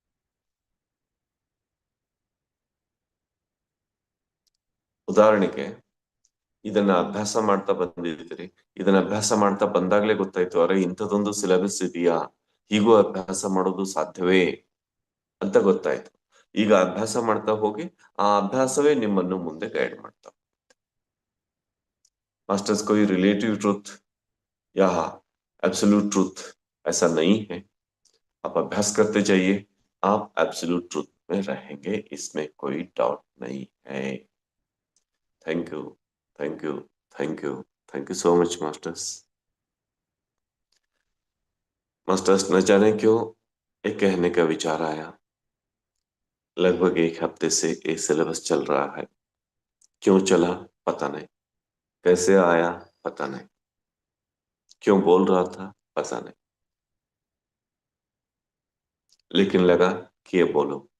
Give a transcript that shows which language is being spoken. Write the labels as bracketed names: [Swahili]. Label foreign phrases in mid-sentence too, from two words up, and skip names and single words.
[Kannada] ಉದಾಹರಣೆಗೆ, ಇದನ್ನ ಅಭ್ಯಾಸ ಮಾಡ್ತಾ ಬಂದಿದ್ದೀರಿ, ಇದನ್ನ ಅಭ್ಯಾಸ ಮಾಡ್ತಾ ಬಂದಾಗ್ಲೇ ಗೊತ್ತಾಯ್ತು, ಅರೆ ಇಂಥದೊಂದು ಸಿಲೆಬಸ್ ಇದೆಯಾ, ಹೀಗೂ ಅಭ್ಯಾಸ ಮಾಡೋದು ಸಾಧ್ಯವೇ ಅಂತ ಗೊತ್ತಾಯ್ತು. ಈಗ ಅಭ್ಯಾಸ ಮಾಡ್ತಾ ಹೋಗಿ ಆ ಅಭ್ಯಾಸವೇ ನಿಮ್ಮನ್ನು ಮುಂದೆ ಗೈಡ್ ಮಾಡ್ತಾ. [Hindi] मास्टर्स कोई [English] relative truth [Hindi] या [English] absolute truth [Hindi] ऐसा नहीं है. आप अभ्यास करते जाइए, आप [English] absolute truth [Hindi] में रहेंगे, इसमें कोई डाउट नहीं है. [English] Thank you, thank you, thank you, thank you so much masters. [Hindi] मास्टर्स, न जाने क्यों एक कहने का विचार आया. लगभग 1 हफ्ते से ये सिलेबस चल रहा है. क्यों चला पता नहीं, कैसे आया पता नहीं, क्यों बोल रहा था पता नहीं, लेकिन लगा कि ये बोलो.